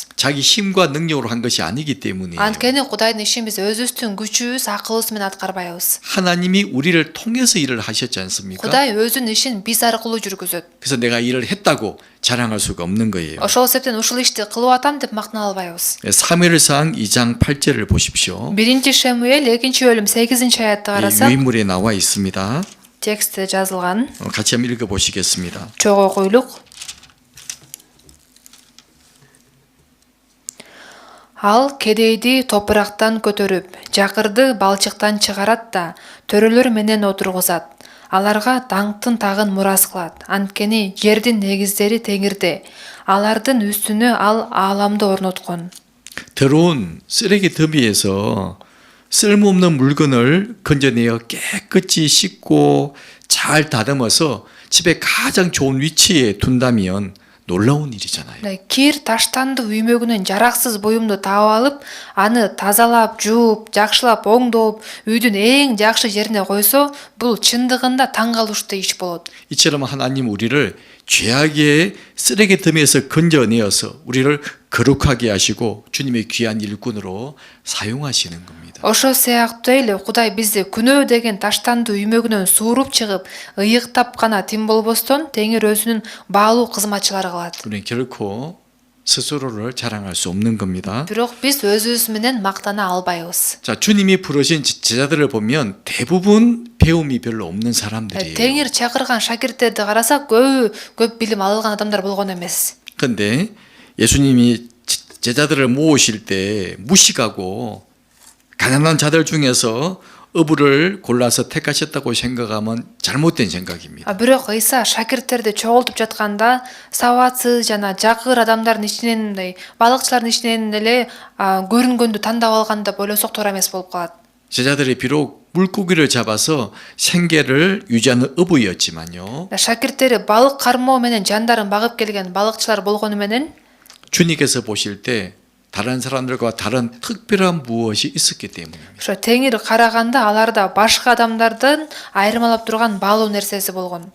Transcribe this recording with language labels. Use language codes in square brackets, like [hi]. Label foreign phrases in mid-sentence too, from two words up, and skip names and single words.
[ko] 자기 힘과 능력으로 한 것이 아니기 때문이에요. [ky] Анткени Кудайдын ишин биз өзүбүздүн күчүбүз, акылыбыз менен аткарбайбыз. [ko] 하나님이 우리를 통해서 일을 하셨지 않습니까? [ky] Кудай өзүнүн ишин биз аркылуу жүргүзөт. [ko] 그래서 내가 일을 했다고 자랑할 수가 없는 거예요. [ky] Ошол себептен ушул ишти кылып атам деп мактана албайбыз. [ko] 사무엘상 2장 8절을 보십시오. [ky] 1 Шемуэль 2-бөлүм 8-аятты карасак, [ko] 유인물에 나와 있습니다. [ky] текстте жазылган. [ko] 같이 한번 읽어보시겠습니다. [ky] Чогуу окуйлук. Ал кедейди топурактан көтөрүп, жакырды балчыктан чыгарат да, төрөлөр менен отургузат. Аларга даңктын тагын мурас кылат. Анткени жердин негиздери теңирде. Алардын үстүнө ал ааламды орноткон. [ko] 더러운 쓰레기 더미에서 쓸모없는 물건을 건져내어 깨끗이 씻고 잘 다듬어서 집에 가장 좋은 위치에 둔다면 놀라운 일이잖아요. [ky] Кир таштанды үймөгүнөн жараксыз буюмду таап алып, аны тазалап, жууп, жакшылап, оңдоп, үйдүн эң жакшы жерине койсо, бул чындыгында таң калыштуу иш болот. [ko] 이처럼 하나님 우리를 죄악의 쓰레기 더미에서 건져내어서 우리를 거룩하게 하시고 주님의 귀한 일꾼으로 사용하시는 겁니다. [ky] Ошо сыяктуу эле Кудай бизди күнөө деген таштанды үймөгүнөн сууруп чыгып, ыйыктап гана тим болбостон, теңир өзүнүн баалуу кызматчылары кылат. [ko] 우리는 결코 스스로를 자랑할 수 없는 겁니다. [ky] Бирок биз өзүбүз менен мактана албайбыз. [ko] 자, 주님이 부르신 제자들을 보면 대부분 배움이 별로 없는 사람들이에요. [ky] Теңир чакырган шакирттерди карасак, көп билим алган адамдар болгон эмес. [ko] 근데 예수님이 제자들을 모으실 때 무식하고 가난한 자들 중에서 어부를 골라서 택하셨다고 생각하면 잘못된 생각입니다. [ky] Бирок Ыйса шакирттерди чогултуп жатканда сабатсыз жана жакыр адамдардын ичинен балыкчылардын ичинен эле көрүнгөндү тандап алган деп ойлосок туура эмес болуп калат. [ko] 제자들이 비록 물고기를 잡아서 생계를 유지하는 어부였지만요. [ky] Шакирттери балык кармоо менен жандарын багып келген балыкчылар болгону менен [ko] 주님께서 보실 때 다른 사람들과 다른 특별한 무엇이 있었기 때문입니다. [ky] ошо теңир караганда аларда башка адамдардан айырмалап турган баалуу нерсеси болгон.